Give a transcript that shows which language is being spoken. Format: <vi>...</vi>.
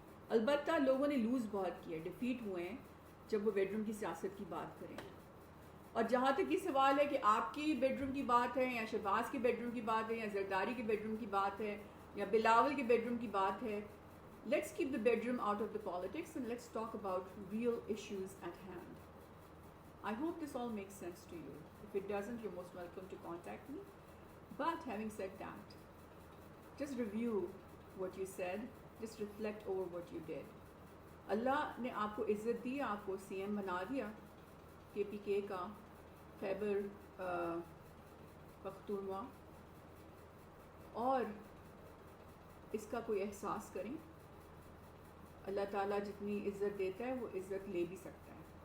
<ur>البتہ لوگوں نے لوز بہت کیا, ڈیفیٹ ہوئے ہیں جب وہ بیڈ روم کی سیاست کی بات کریں. اور جہاں تک یہ سوال ہے کہ آپ کی بیڈ روم کی بات ہے یا شہباز کی بیڈ روم کی بات ہے یا زرداری کے بیڈ روم کی بات ہے یا بلاول کے بیڈ روم کی بات ہے,</ur> <en>Let's keep the bedroom out of the politics and let's talk about real issues at hand. I hope this all makes sense to you. If it doesn't, you're most welcome to contact me. But having said that, just review what you said, just reflect over what you did.</en> <ur>اللہ نے آپ کو عزت دی, آپ کو C M بنا دیا کے پی کے کا, خیبر پختونخوا, اور اس کا کوئی احساس کریں. اللہ تعالیٰ جتنی عزت دیتا ہے وہ عزت لے بھی سکتا ہے.</ur>